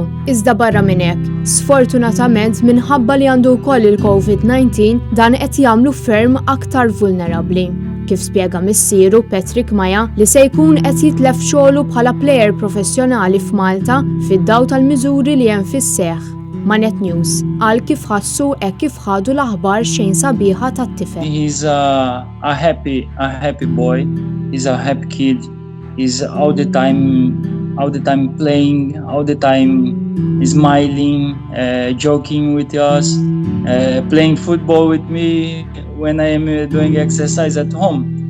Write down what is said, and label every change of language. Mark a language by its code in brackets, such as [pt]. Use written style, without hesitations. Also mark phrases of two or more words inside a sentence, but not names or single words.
[mt] Iżda barra minn hekk, sfortunatament minħabba li għandu wkoll il-COVID-19 dan qed jagħmlu ferm aktar vulnerabbli. Kif spjega missieru Patrick Maja li se jkun qed jitlef xogħlu bħala plejer professjonali f'Malta fid-daw tal-miżuri li hemm fis-seħħ. Ma' Net News qal kif ħassu hekk kif ħadu l-aħbar xejn sabiħa tat-tifel. [en] He's a happy boy. He's a happy kid. He's all the time playing, all the time smiling, joking with us, playing football with me when I am doing exercise at home.